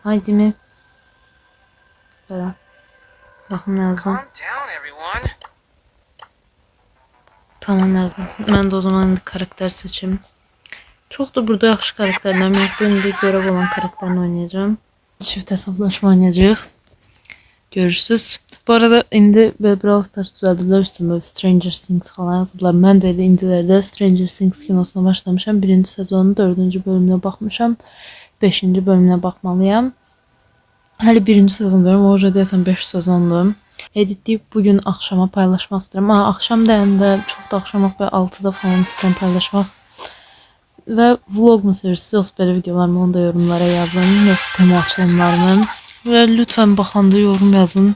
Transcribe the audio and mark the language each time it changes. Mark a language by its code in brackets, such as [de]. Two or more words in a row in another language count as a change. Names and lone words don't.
[tr] Haydi mi? Böyle. Bakın yazdım. Tamam yazdım. Ben de o zaman karakter seçeyim. Çok da burada yaxşı karakterlerim yok. İndi görev olan karakterini oynayacağım. Çift hesaplaşma oynayacağıq. Görürsünüz. [az] Bu arada indi Brawl Stars düzəldiblər üstündə Stranger Things falan yazıblar. Mən də elə indilərdə Stranger Things kinosuna başlamışam. 1-ci sezonun 4-cü bölümünə baxmışam. 5-ci bölümünə baxmalıyam. Hələ 1-ci sezondayım. O da deyəsən 5 sezondur. [tr] Editleyip bugün akşama paylaşmak istedim. Akşam deyəndə çok da akşam yox, 6'da falan istedim paylaşmak. Ve vlog mu sevirsiniz yoksa böyle videolarımı onu da yorumlara yazın. Yoksa tema açılımlarımı. Ve lütfen baxanda yorum yazın.